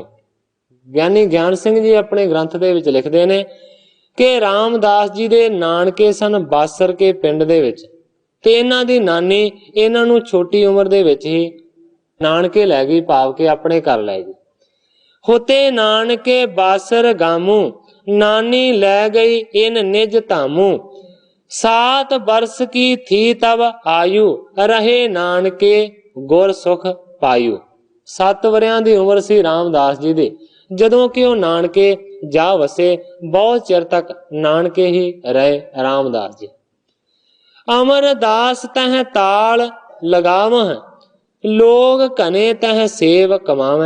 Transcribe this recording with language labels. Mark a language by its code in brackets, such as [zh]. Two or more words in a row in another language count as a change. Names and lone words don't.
[pa] ਗਿਆਨੀ ਗਿਆਨ ਸਿੰਘ ਜੀ ਅਪਨੇ ਗ੍ਰੰਥ ਦੇ ਵਿਚ ਲਿਖਤੇ ਨੇ ਕਿ ਰਾਮਦਾਸ ਜੀ ਦੇ ਨਾਨਕੇ ਸਨ ਬਾਸਰ ਕੇ ਪਿੰਡ ਦੇ ਵਿਚ, ਤੇ ਇਨ੍ਹਾਂ ਦੀ ਨਾਨੀ ਇਨ੍ਹਾਂ ਨੂੰ ਛੋਟੀ ਉਮਰ ਦੇ ਵਿਚ ਹੀ ਨਾਨਕੇ ਲੈ ਗਈ, ਭਾਵ ਕੇ ਅਪਨੇ ਘਰ ਲੈ ਗਈ। [bra] होते नानके बासर गामू, नानी लै गई इन निज तामू, सात वर्ष की थी तब आयु, रहे नानके गुर सुख पायु। [pa] 7 ਵਰਿਆਂ ਦੀ ਉਮਰ ਸੀ ਰਾਮਦਾਸ ਜੀ ਦੀ ਜਦੋਂ ਕਿ ਉਹ ਨਾਨਕੇ ਜਾ ਵਸੇ। ਬਹੁਤ ਚਿਰ ਤੱਕ ਨਾਨਕੇ ਹੀ ਰਹੇ ਰਾਮਦਾਸ ਜੀ। [bra] अमरदास तह ताल लगावह, लोग घने तह सेव कमावै।